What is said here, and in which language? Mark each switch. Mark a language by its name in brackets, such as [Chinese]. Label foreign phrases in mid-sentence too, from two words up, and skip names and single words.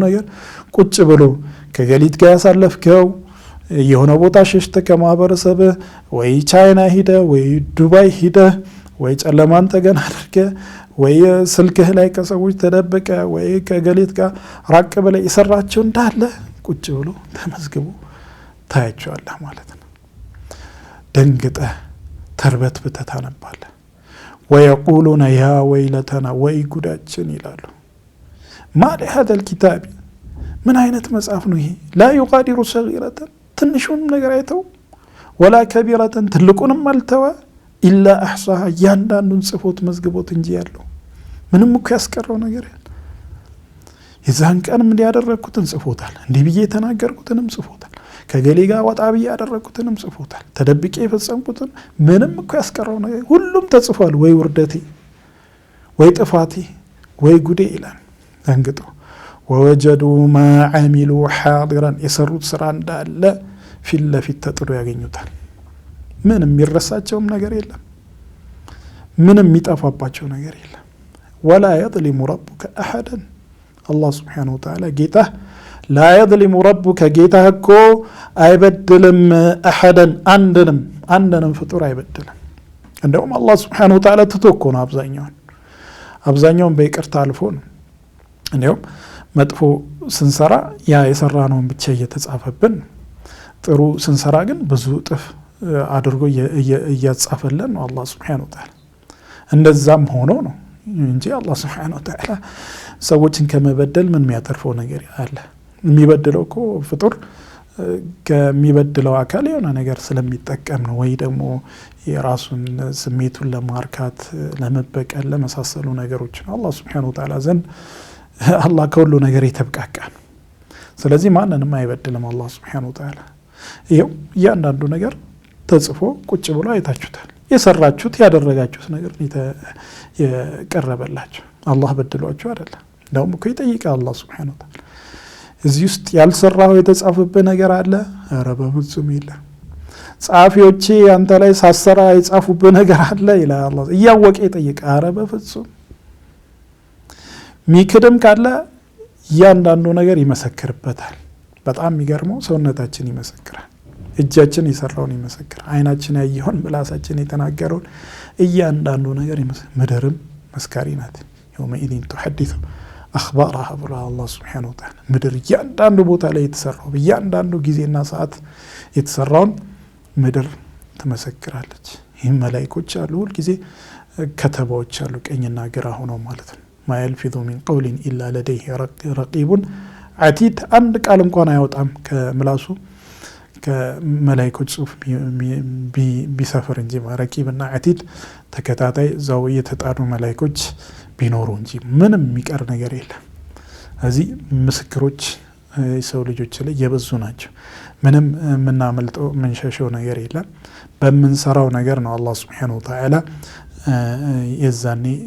[Amharic] ነገር ቁጭ ብሎ ከገሊት ጋር ያሳለፍከው የሆነ ቦታ ሸሽተ ከማህበረሰብ ወይ ቻይና ሄደ ወይ ዱባይ ሄደ ወይ ጨለማን ተገና አድርገ ወይ ስልክህ ላይ ከሰዎች ተደበቀ ወይ ከገሊት ጋር ራቅ ብለ የሰራቸው እንዳለ ቁጭ ብሎ ተመዝግቦ ታያቸዋለህ ማለት ነው። ደንግጠ ተርበት በተታነባለ [Arabic] ويقولون يا ويلتنا [Amharic] ويጉዳችን ይላሉ። [Arabic] ما لهذا الكتاب [Amharic] ምን አይነት መጽሐፍ ነው ይሄ? [Arabic] لا يغادر صغيرة [Amharic] ትንሹን ነገር አይተው [Arabic] ولا كبيرة [Amharic] ትልቁንም አልተወ [Arabic] إلا أحصاها [Amharic] ያንዳንዱን ጽፎት መዝግቦት እንጂ ያለው ምንም እኮ ያስቀረው ነገር የለም። የዛን ቀን ምን ያደረኩትን ጽፎታል። እንዲህ ብዬ ተናገርኩትንም ጽፎታል። ከገሌ ጋር ወጣ ብዬ ያደረኩትንም ጽፎታል። ተደብቄ የፈጸምኩትን ምንም እኮ ያስቀረው ነገር ሁሉም ተጽፏል። ወይ ውርደቴ ወይ ጥፋቴ ወይ ጉዴ ይላል አንግጦ [Arabic] ووجدوا ما عملوا حاضرا [Amharic] የሰሩት ስራ እንዳለ ፊት ለፊት ተጥሎ ያገኙታል። ምንም የሚረሳቸውም ነገር የለም። ምንም የሚጠፋባቸው ነገር የለም። [Arabic] ولا يظلم ربك احدا الله سبحانه وتعالى [Amharic] ጌታ [Arabic] لا يظلم ربك [Amharic] ጌታ እኮ አይበድልም احدا አንድንም ፍጡር አይበድልም። እንደውም [Arabic] الله سبحانه وتعالى [Amharic] ተተኮ ነው አብዛኛውን በይቅርታ አልፎ ነው። እንደውም መጥፎ ስንሰራ ያ የሰራነውን ብቻ እየተጻፈብን ጥሩ ስንሰራ ግን ብዙ ጥፍ አድርጎ እያጻፈልን ነው [Arabic] الله سبحانه وتعالى። [Amharic] እንደዛም ሆኖ ነው እንጂ [Arabic] الله سبحانه وتعالى [Amharic] ሰዎችን ከመበደል ምን የሚያተርፈው ነገር አለ? የሚበድለው እኮ ፍጡር ከሚበድለው አካል የሆነ ነገር ስለሚጠቀም ነው፣ ወይ ደግሞ የራሱን ስሜቱን ለማርካት ለመበቀል ለመሳሰሉ ነገሮች ነው። [Arabic] الله سبحانه وتعالى [Amharic] ዘንድ አላህ ከሁሉ ነገር የተብቃቃ ነው። ስለዚህ ማንንም አይበድልም [Arabic] الله سبحانه وتعالى። [Amharic] ይሄው ያንዳንዱ ነገር ተጽፎ ቁጭ ብሎ አይታችሁታል። የሰራችሁት ያደረጋችሁት ነገር የቀረበላችሁ አላህ በድሏችሁ አይደለም። እንደውም እኮ ይጠይቃል [Arabic] الله سبحانه وتعالى [Amharic] እዚህ ውስጥ ያልሰራው የተጻፈበት ነገር አለ? ኧረ በፍጹም የለም። ጻፊዎቼ አንተ ላይ ሳሰራ የጻፉበት ነገር አለ ይላል አላህ። እያወቀ ይጠይቃል። ኧረ በፍጹም ሚክድም ካለ ያንዳንዱ ነገር ይመሰክርበታል። በጣም የሚገርመው ሰውነታችን ይመሰክራል። እጃችን የሰራውን ይመሰክራል። አይናችን ያየውን ምላሳችን የተናገረውን እያንዳንዱ ነገር ምድርም መስካሪ ናት። [Arabic] يومئذ تحدث أخبارها [Amharic] ብሎ [Arabic] الله سبحانه [Amharic] وتعالى ምድር እያንዳንዱ ቦታ ላይ የተሰራው እያንዳንዱ ጊዜና ሰዓት የተሰራውን ምድር ትመሰክራለች። ይህም መላእክቶች አሉ፣ ሁሉ ጊዜ ከተባዎች አሉ ቀኝና ግራ ሆነው ማለት ነው። [Arabic] ما يلفظ من قول إلا لديه رقيب عتيد [Amharic] አንድ ቃል እንኳን አይወጣም ከምላሱ ከመላእክቶች ጽሁፍ ቢሰፈር እንጂ ረቂብና አቲድ ተከታታይ ዛው የተጣዱ መላእክቶች ቢኖሩ እንጂ ምንም የሚቀር ነገር የለም። እዚህ ምስክሮች የሰው ልጆች ላይ የበዙ ናቸው። ምንም የምናመልጠው የምንሸሸው ነገር የለም። በምንሰራው ነገር ነው [Arabic] الله سبحانه وتعالى [Amharic] የዛኔ